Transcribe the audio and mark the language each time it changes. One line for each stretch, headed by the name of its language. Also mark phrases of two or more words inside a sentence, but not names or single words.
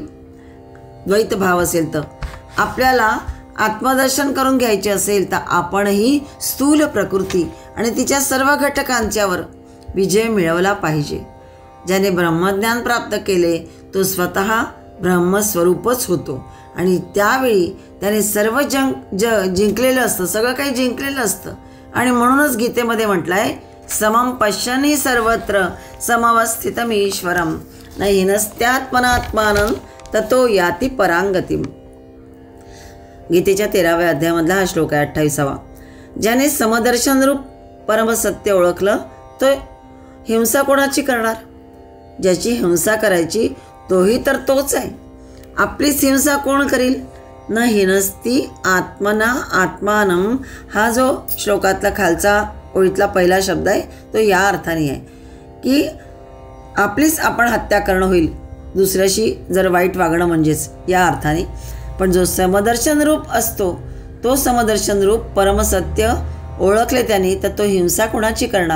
Marathi: द्वैत भाव असेल तर आपल्याला आत्मदर्शन करून घ्यायचे असेल तर आपणही स्थूल प्रकृती आणि तिच्या सर्व घटकांच्यावर विजय मिळवला पाहिजे. ज्याने ब्रह्मज्ञान प्राप्त केले तो स्वतः ब्रह्मस्वरूपच होतो आणि त्यावेळी त्याने सर्व जिंकलेलं असतं, सगळं काही जिंकलेलं असतं. आणि म्हणूनच गीतेमध्ये म्हटलं आहे
Sanskrit: समम पश्यन्हि सर्वत्र समवस्थितम ईश्वरम न हिनस्त्यात्मनात्मानं ततो याति परांगतिम.
Marathi: गीतेच्या 13व्या अध्यायामधला हा श्लोक आहे 28वा. ज्याने समदर्शन रूप परमसत्य ओळखलं तो हिंसा कोणाची करणार? ज्याची हिंसा करायची तोही तर तोच आहे. आपलीच हिंसा कोण करील?
Sanskrit: न हिनस्ती आत्मना आत्मानं
Marathi: हा जो श्लोकातला खालचा ओळीतला पहिला शब्द आहे तो या अर्थाने आहे की आपलीच आपण हत्या करणं होईल, दुसऱ्याशी जर वाईट वागणं म्हणजेच या अर्थाने. पण जो समदर्शन रूप असतो तो समदर्शन रूप परमसत्य ओळखले त्याने तर तो हिंसा कोणाची करणार?